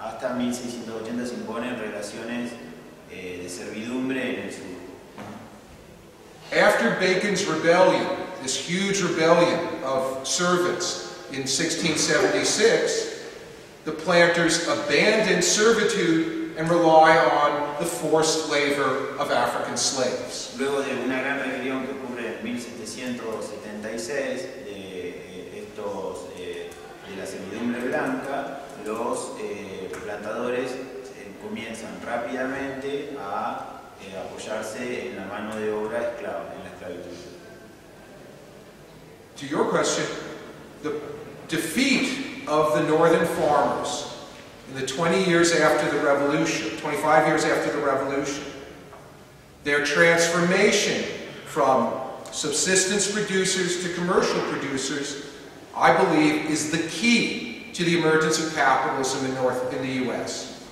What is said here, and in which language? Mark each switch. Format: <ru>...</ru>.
<es>Hasta 1680 se imponen relaciones de servidumbre en el sur.</es> <en>After Bacon's rebellion, this huge rebellion of servants in 1676, the planters abandoned servitude and rely on the forced labor of African slaves.</en> <es>Luego de una gran rebelión que ocurre en 1776 de la servidumbre blanca, los plantadores comienzan rápidamente a apoyarse en la mano de obra esclava, en la esclavitud.</es> <en>To your question, the defeat of the northern farmers in the 20 years after the Revolution, 25 years after the Revolution, their transformation from subsistence producers to commercial producers, I believe, is the key to the emergence of capitalism in the U.S.</en>